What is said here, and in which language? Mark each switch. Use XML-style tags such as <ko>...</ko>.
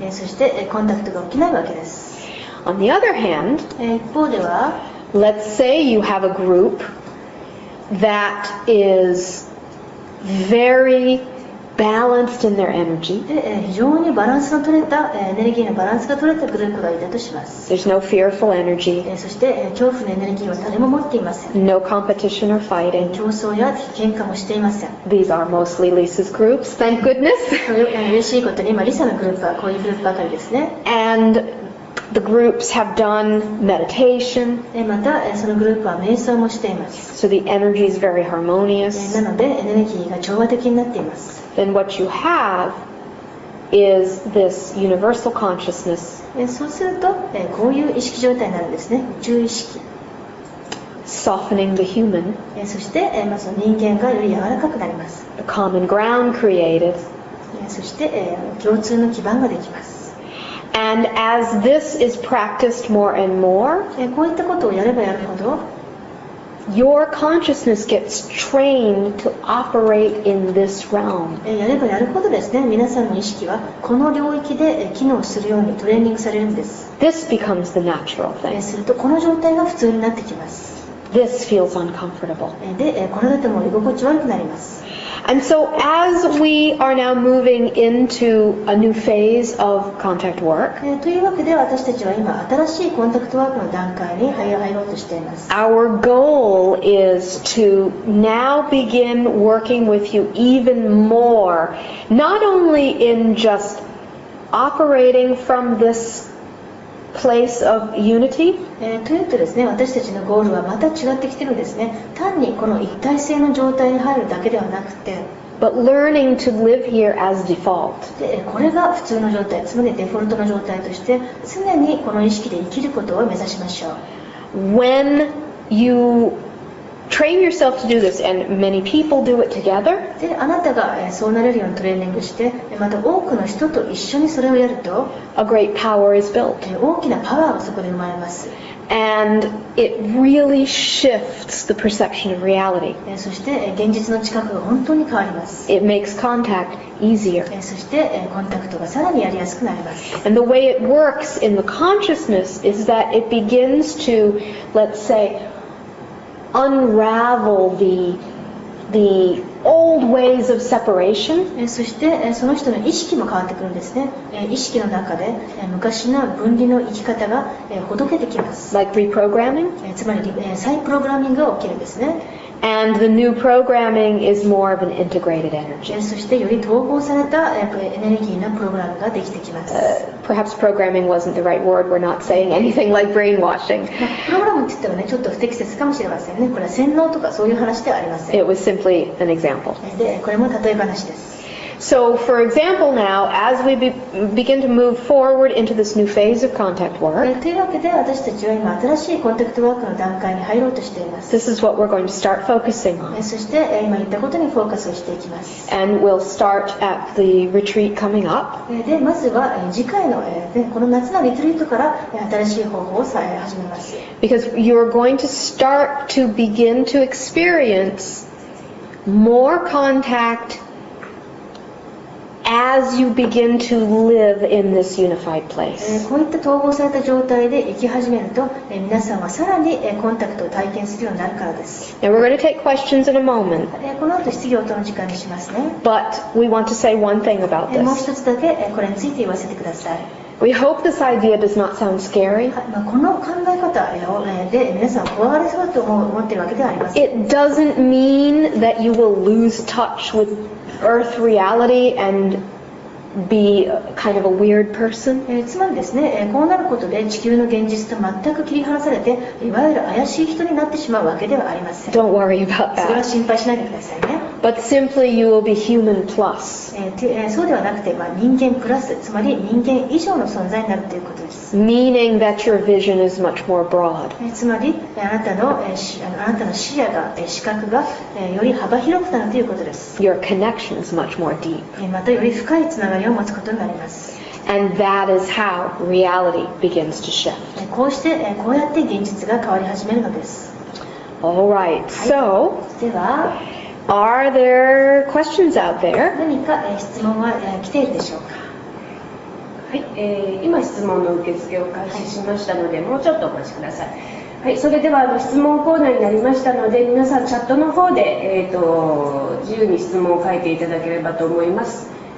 <ja>そしてコンタクトが起きないわけです。</ja> <en>On the other hand,</en> <ja>一方では、</ja> <en>let's say you have a group that is very balanced in their energy.</en> <ja>非常にバランスの取れたエネルギーのバランスが取れたグループがいたとします。</ja> <en>There's no fearful energy,</en> <ja>そして恐怖のエネルギーは誰も持っていません。</ja> <en>no competition or fighting.</en> <ja>競争や喧嘩もしていません。</ja> <en>These are mostly Lisa's groups, thank goodness.</en> <ja>嬉しいことに今リサのグループはこういうグループばかりですね。</ja> <en>And The groups have done meditation,</en> <ja>またそのグループは瞑想もしています。</ja> <en>so the energy is very harmonious.</en> <ja>なのでエネルギーが調和的になっています。</ja> <en>Then what you have is this universal consciousness</en> <ja>そうするとこういう意識状態になるんですね。宇宙意識。</ja> <en>softening the human,</en> <ja>そしてその人間がより柔らかくなります。</ja> <en>a common ground created.</en> <ja>そして共通の基盤ができます。</ja> <en>And as this is practiced more and more,</en> <ja>こういったことをやればやるほど</ja> <en>your consciousness gets trained to operate in this realm.</en> <ja>やればやるほどですね、皆さんの意識はこの領域で機能するようにトレーニングされるんです。</ja> <en>This becomes the natural thing.</en> <ja>するとこの状態が普通になってきます。</ja> <en>This feels uncomfortable.</en> <ja>で、これだともう居心地悪くなります。</ja> <en>And so as we are now moving into a new phase of contact work,</en> <ja>というわけで私たちは今新しいコンタクトワークの段階に入ろうとしています。</ja> <en>our goal is to now begin working with you even more, not only in just operating from this place of unity,</en> <ja>というとですね、私たちのゴールはまた違ってきてるんですね。単にこの一体性の状態に入るだけではなくて、</ja> <en>but learning to live here as default.</en> <ja>でこれが普通の状態、つまりデフォルトの状態として常にこの意識で生きることを目指しましょう。</ja> <en>When you train yourself to do this, and many people do it together,</en> <ja>であなたがそうなれるようにトレーニングして、また多くの人と一緒にそれをやると</ja> <en>a great power is built.</en> <ja>大きなパワーがそこで生まれます。</ja> <en>And it really shifts the perception of reality.</en> <ja>そして現実の知覚が本当に変わります。</ja> <en>It makes contact easier.</en> <ja>そしてコンタクトがさらにやりやすくなります。</ja> <en>And the way it works in the consciousness is that it begins to, let's say, unravel the old ways of separation.</en> <ja>そしてその人の意識も変わってくるんですね。意識の中で昔の分離の生き方がほどけてきます。</ja> <en>Like reprogramming.</en> <ja>つまり再プログラミングが起きるんですね。</ja> <en>And the new programming is more of an integrated energy.</en> <ja>そしてより統合されたエネルギーのプログラムができてきます。</ja> <en>Perhaps programming wasn't the right word. We're not saying anything like brainwashing.</en> <ja>プログラムって言ってもね、ちょっと不適切かもしれませんね。これは洗脳とかそういう話ではありません。</ja> <en>It was simply an example.</en> <ja>で、これも例え話です。</ja> <en>So, for example, now, as we begin to move forward into this new phase of contact work,</en> <ja>というわけで私たちは今新しいコンタクトワークの段階に入ろうとしています。</ja> <en>this is what we're going to start focusing on.</en> <ja>そして今言ったことにフォーカスをしていきます。</ja> <en>And we'll start at the retreat coming up.</en> <ja>で、まずは次回のこの夏のリトリートから新しい方法を始めます。</ja> <en>Because you're going to start to begin to experience more contact as you begin to live in this unified place.</en> <ja>こういった統合された状態で生き始めると皆さんはさらにコンタクトを体験するようになるからです。</ja> <en>Now we're going to take questions in a moment,</en> <ja>この後質疑応答の時間にしますね。</ja> <en>but we want to say one thing about</en> <ja>もう</ja> <en>this.</en> <ja>一つだけこれについて言わせてください。</ja> <en>We hope this idea does not sound scary.</en> <ja>この考え方で皆さん怖がりそうだと思っているわけではありません。</ja> <en>It doesn't mean that you will lose touch with earth reality and be kind of a weird person.</en> <ja>つまりですね、こうなることで地球の現実と全く切り離されていわゆる怪しい人になってしまうわけではありません。</ja> <en>Don't worry about</en> <ja>それは</ja> <en>that.</en> <ja>心配しないでくださいね。</ja> <en>But simply you will be human plus,</en> <ja>そうではなくて、人間プラス、つまり人間以上の存在になるということです。</ja> <en>meaning that your vision is much more broad.</en> <ja>つまりあなたの視野が視覚がより幅広くなるということです。</ja> <en>Your connection is much more deep.</en> <ja>またより深いつながりを持つことになります。</ja> <en>And that is how reality begins to shift.</en> <ja>こうやって現実が変わり始めるのです。</ja> <en>All right, so</en> <ja>では</ja> <en>are there questions out there?</en> <ja>何か質問は来ているでしょうか。はい、今質問の受付を開始しましたので、もうちょっとお待ちください。はい、それでは質問コーナーになりましたので、皆さんチャットの方で、自由に質問を書いていただければと思います。</ja>